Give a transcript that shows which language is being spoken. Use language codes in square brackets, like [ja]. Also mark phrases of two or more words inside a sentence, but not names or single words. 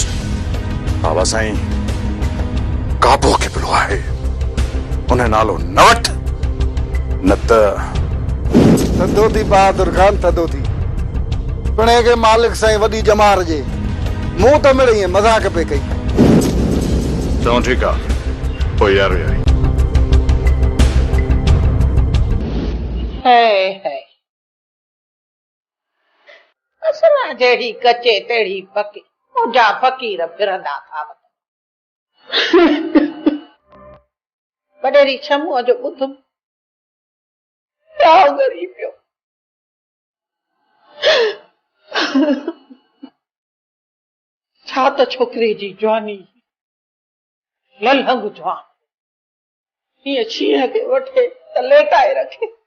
[sd] बाबा साईं काबो खे पियो आहे, उन नालो न वठ न त थधो थी। बहादुर खान थधो थी। पिणे खे मालिक साईं वॾी जमार जे मुंहुं त मिड़ई मज़ाक पे कई। चऊं ठीकु आहे, पोइ यारो यारी। है असरा जहिड़ी कचे तहिड़ी पकी मुंहिंजा फ़क़ीर फिरंदा था। वॾेरी शमूअ जो ॿुध प्याओ ॻरी पियो। छा त छोकिरे जी जवानी, ललहंग जवान, हीअं शींहं खे वठे त लेटाए रखे।